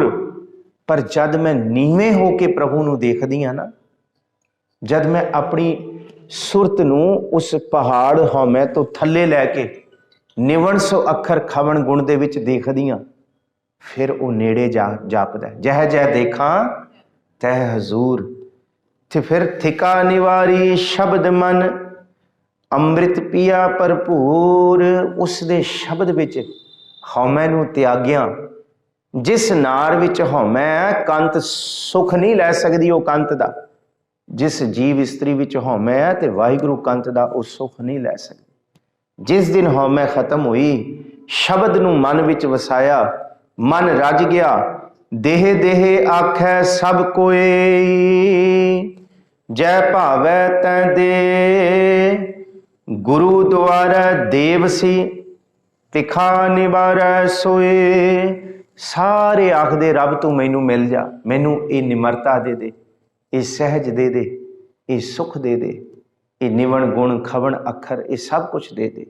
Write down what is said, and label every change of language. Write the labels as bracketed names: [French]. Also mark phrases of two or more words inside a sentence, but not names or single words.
[Punjabi] ਪਰ ਜਦ ਮੈਂ ਨੀਵੇਂ ਹੋਕੇ ਪ੍ਰਭੂ ਨੂੰ ਦੇਖਦੀ ਹਾਂ ਨਾ, ਜਦ ਮੈਂ ਅਪਣੀ ਸੁਰਤ ਨੂੰ ਉਸ ਪਹਾੜ ਹਉਮੈ ਤੋਂ ਥੱਲੇ ਲੈਕੇ ਨਿਵਣ ਸੋ ਅਖਰ ਖਵਣ ਗੁਣ ਦੇ ਵਿਚ ਦੇਖਦੀ ਹਾਂ, ਫਿਰ ਉਹ ਨੇੜੇ ਜਾਪਦਾ। ਜਹ ਜਹ ਦੇਖਾ ਤਹ ਹਜ਼ੂਰ। ਤੇ ਫਿਰ ਥਿਕਾ ਨਿਵਾਰੀ ਸ਼ਬਦ ਮਨ, ਅੰਮ੍ਰਿਤ ਪੀਆ ਭਰਪੂਰ। ਉਸਦੇ ਸ਼ਬਦ ਵਿਚ ਹਉਮੈ ਨੂੰ ਤਿਆਗਿਆ। ਜਿਸ ਨਾਰ ਵਿਚ ਹਉਮੈ ਕੰਤ ਸੁਖ ਨਹੀਂ ਲੈ ਸਕਦੀ, ਉਹ ਕੰਤ ਦਾ। ਜਿਸ ਜੀਵ ਇਸਤ੍ਰੀ ਵਿਚ ਹਉਮੈ ਹੈ ਤੇ ਵਾਹਿਗੁਰੂ ਕੰਤ ਦਾ ਉਹ ਸੁਖ ਨਹੀਂ ਲੈ ਸਕਦੀ। ਜਿਸ ਦਿਨ ਹਉਮੈ ਖ਼ਤਮ ਹੋਈ, ਸ਼ਬਦ ਨੂੰ ਮਨ ਵਿਚ ਵਸਾਇਆ, ਮਨ ਰੱਜ ਗਿਆ ਦੇਹ ਦੇਹ ਆਖੈ ਸਭ ਕੋਈ, ਜੈ ਭਾਵੈ ਤੈ ਦੇ ਗੁਰੂ ਦੁਆਰਾ ਦੇਵ ਸੀ, ਤਿਖਾ ਨਿਵਾਰੈ ਸੋਇ। ਸਾਰੇ ਆਖਦੇ ਰੱਬ ਤੂੰ ਮੈਨੂੰ ਮਿਲ ਜਾ, ਮੈਨੂੰ ਇਹ ਨਿਮਰਤਾ ਦੇ ਦੇ, ਇਹ ਸਹਜ ਦੇ ਦੇ, ਇਹ ਸੁਖ ਦੇ ਦੇ, ਇਹ ਨਿਵਣ ਗੁਣ ਖਵਣ ਅਖਰ, ਇਹ ਸਭ ਕੁਝ ਦੇ ਦੇ।